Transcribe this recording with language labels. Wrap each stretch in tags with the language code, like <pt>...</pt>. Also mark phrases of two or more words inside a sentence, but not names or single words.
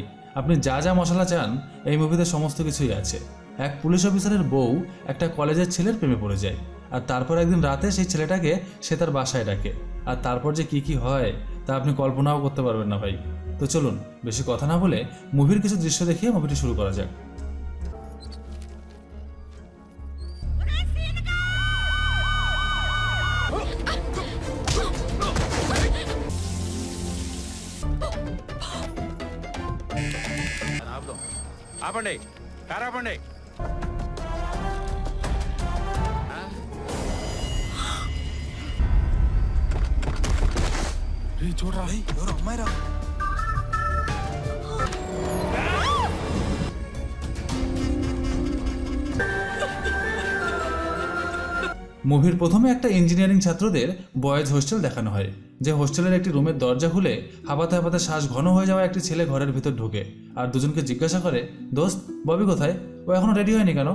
<bn>আপনি যা যা মশলা চান এই মুভিতে সমস্ত কিছুই আছে। এক পুলিশ অফিসারের বউ একটা কলেজের ছেলের প্রেমে পড়ে যায়, আর তারপর একদিন রাতে সেই ছেলেটাকে সে তার বাসায় ডাকে, আর তারপর যে কি কি হয় তা আপনি কল্পনাও করতে পারবেন না ভাই। তো চলুন বেশি কথা না বলে মুভির কিছু দৃশ্য দেখিয়ে মুভিটি শুরু করা যাক।</bn> <te>ఆపండి కారు ఆపండి చూడరా ఎవరు అమ్మాయిరా</te> <bn>মুভির প্রথমে একটা ইঞ্জিনিয়ারিং ছাত্রদের</bn> <en>boys hostel</en> <bn>দেখানো হয়, যে হোস্টেলের একটি রুমের দরজা খুলে হাঁপাতে হাঁপাতে শ্বাস ঘন হয়ে যাওয়া একটি ছেলে ঘরের ভিতর ঢোকে আর দুজনকে জিজ্ঞাসা করে, দোস্ত ববি কোথায়, ও এখনো রেডি হয়নি কেন?</bn>